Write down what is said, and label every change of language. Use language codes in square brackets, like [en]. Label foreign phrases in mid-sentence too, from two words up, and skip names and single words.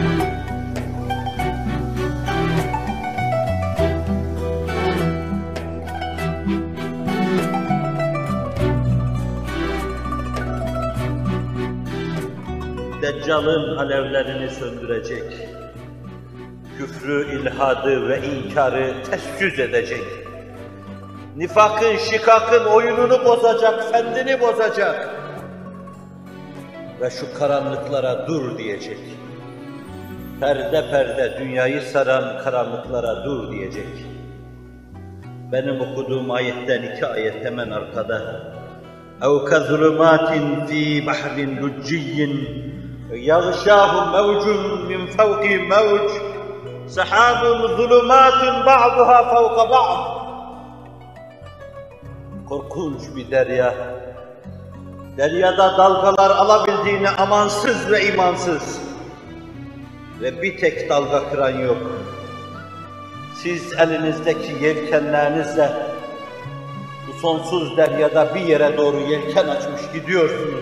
[tr] Deccal'ın alevlerini söndürecek, küfrü, ilhadı ve inkarı tez edecek, nifakın, şikakın oyununu bozacak, fendini bozacak ve şu karanlıklara dur diyecek. Perde perde dünyayı saran karanlıklara dur diyecek. Benim okuduğum ayetten 2 ayet hemen arkada. [ar] اَوْ كَظُلُمَاتٍ ف۪ي بَحْرٍ لُجِّيٍّ يَغْشَاهُ مَوْجٌ مِنْ فَوْقِ مَوْجٍ سَحَابٌ ظُلُمَاتٌ بَعْضُهَا فَوْقَ بَعْضٍ. [tr] Korkunç bir derya. Deryada dalgalar alabildiğine amansız ve imansız. Ve bir tek dalga kıran yok. Siz elinizdeki yelkenlerinizle bu sonsuz deryada bir yere doğru yelken açmış gidiyorsunuz.